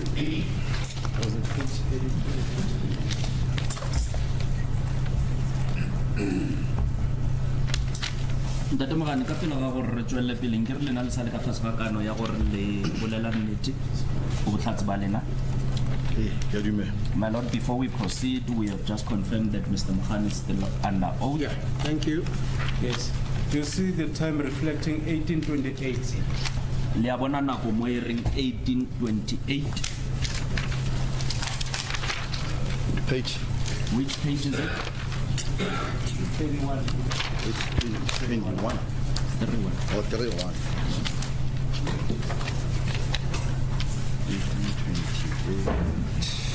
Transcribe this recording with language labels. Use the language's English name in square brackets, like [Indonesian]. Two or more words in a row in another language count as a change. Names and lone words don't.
[English] Was it page 82? [Tswana] Ntate Mogane ka pele ga gore re tswelle pele ke re lena le sale ka fase ga kano ya gore le bolela nnete go botlhatsi ba lena. [English] My lord, before we proceed, we have just confirmed that Mr. Mogane is still under oath. Yeah, thank you. Yes. Do you see the time reflecting 1828? [Tswana] Le a bona nako mo e reng 1828. [English] Page. Which page is it? 21. It's 21. 31. Or 31. 1828.